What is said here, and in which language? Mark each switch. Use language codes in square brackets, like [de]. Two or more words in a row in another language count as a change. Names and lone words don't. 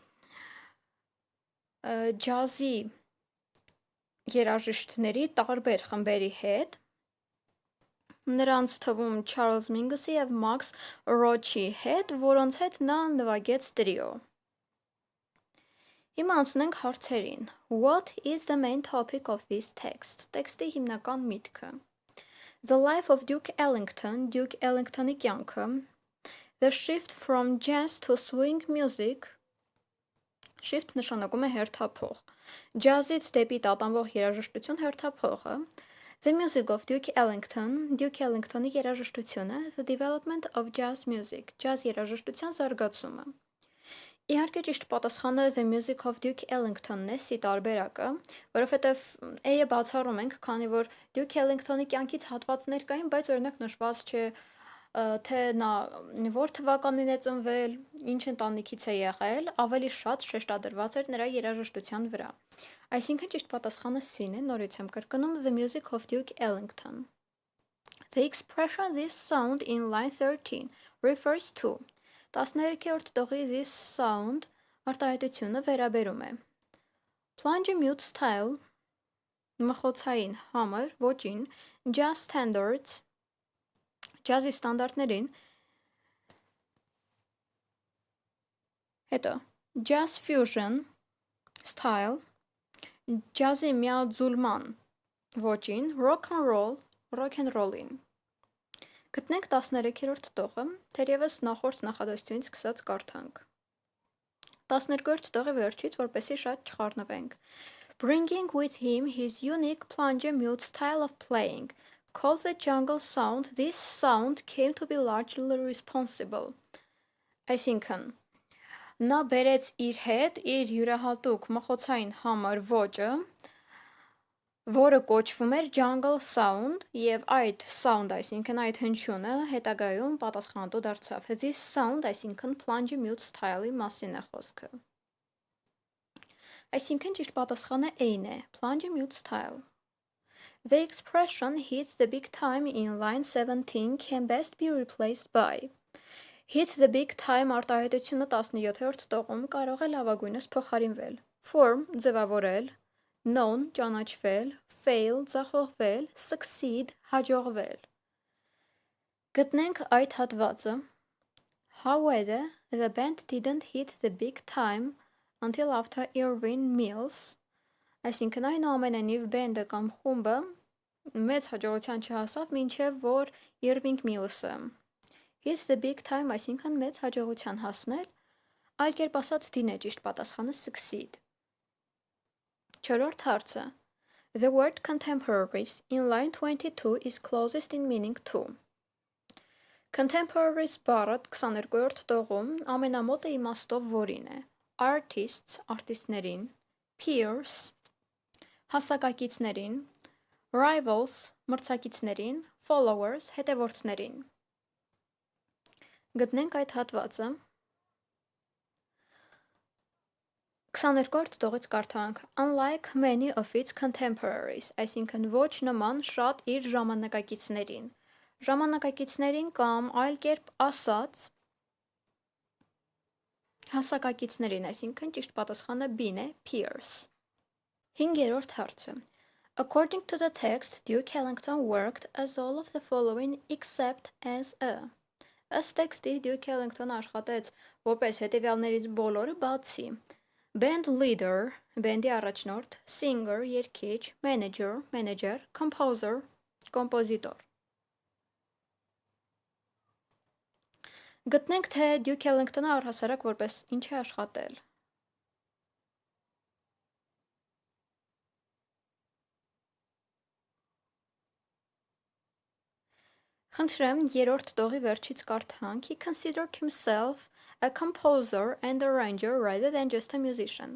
[hy] ջազի երաժիշտների տարբեր խմբերի հետ, նրանց թվում Charles Mingus-ի և Max Roach-ի հետ, որոնց հետ նա նվագեց տրիո. Հիմա անցնենք հարցերին. [en] What is the main topic of this text? [hy] Տեքստի հիմնական միտքը. [en] The life of Duke Ellington, Duke Ellington-ի կյանքը, the shift from jazz to swing music, [hy] shift նշանակում է հերթափող, ջազից դեպի տատանվող երաժշտություն հերթափողը, [en] the music of Duke Ellington, Duke Ellington-ի երաժշտությունը, the development of jazz music, [hy] ջազ երաժշտության զարգացումը. Իհարկե ճիշտ պատասխանը [en] The Music of Duke Ellington-ն [hy] է, սի տարբերակը, որովհետև A-ը բացառում ենք, քանի որ Duke Ellington-ի կյանքից հատվածներ կային, բայց օրինակ նշված չէ, թե նա որ թվականին է ծնվել, ինչ ընտանիքից է եղել, ավելի շատ շեշտադրված էր նրա երաժշտության վրա. Այսինքն ճիշտ պատասխանը C-ն է, նորից եմ կրկնում [en] The Music of Duke Ellington. The expression this sound in line 13 refers to 13-րդ տողի this sound [hy] արտահայտությունը վերաբերում է [en] Plunge mute style [hy] մխոցային համր ոճին [en] jazz standards [hy] ջազի ստանդարտներին հետո [en] jazz fusion style [hy] ջազի միաձուլման Ոճին, [en] rock and roll-ին։ Գտնենք [hy] 13-րդ տողը, թերևս նախորդ նախադասությունից սկսած կարդանք։ 12-րդ տողի վերջից, որպեսզի շատ չխառնվենք։ [en] Bringing with him his unique plunger-mute style of playing, called the jungle sound, this sound came to be largely responsible. [hy] Այսինքն, նա բերեց իր հետ իր յուրահատուկ մխոցային համար ոճը, որը կոչվում էր [en] jungle sound, [hy] և այդ sound, այսինքն այդ հնչյունը հետագայում պատասխանատու դարձավ։ [en] This sound, [hy] այսինքն [en] plunger-mute style-ի [hy] մասին է խոսքը։ Այսինքն ճիշտ պատասխանը A-ն է, [en] plunger-mute style։ The expression hits the big time in line 17 can best be replaced by hits the big time [hy] արտահայտությունը 17-րդ տողում կարող է լավագույնս փոխարինվել form ձևավորել, known ճանաչվել, fail [en] ձախողվել, succeed հաջողվել։ [hy] Գտնենք այդ հատվածը։ [en] However, the band didn't hit the big time until after Irving Mills, [hy] այսինքն այնուամենայնիվ բենդը կամ խումբը մեծ հաջողության չհասավ, մինչև որ Irving Mills-ը [en] hit the big time, [hy] այսինքն մեծ հաջողության հասնել, այլ կերպ ասած D-ն է ճիշտ պատասխանը succeed։ Չորրորդ հարցը. [en] The word contemporaries in line 22 is closest in meaning to. [hy] Contemporaries բառը 22-րդ տողում ամենամոտը իմաստով որին է. Artists, արտիստներին, peers, հասակակիցներին, rivals, մրցակիցներին, followers, հետևորդներին։ Գտնենք այդ հատվածը։ 22-րդ տողից կարդանք [en] Unlike many of its contemporaries, [hy] այսինքն ոչ նման շատ իր ժամանակակիցներին։ Ժամանակակիցներին կամ այլ կերպ ասած հասակակիցներին, այսինքն ճիշտ պատասխանը B-ն է, peers։ 5-րդ հարցը [en] According to the text, Duke Ellington worked as all of the following except as a [hy] Ըստ տեքստի Duke Ellington աշխատեց որպես հետևյալներից բոլորը բացի [en] band leader, [hy] բենդի առաջնորդ, singer, երգիչ, manager, մենեջեր, composer, կոմպոզիտոր։ Գտնենք, թե Duke Ellington-ը առհասարակ որպես ինչ է աշխատել։ Խնդրեմ, երրորդ տողի վերջից կարդանք [en] He considered himself a composer and arranger rather than just a musician.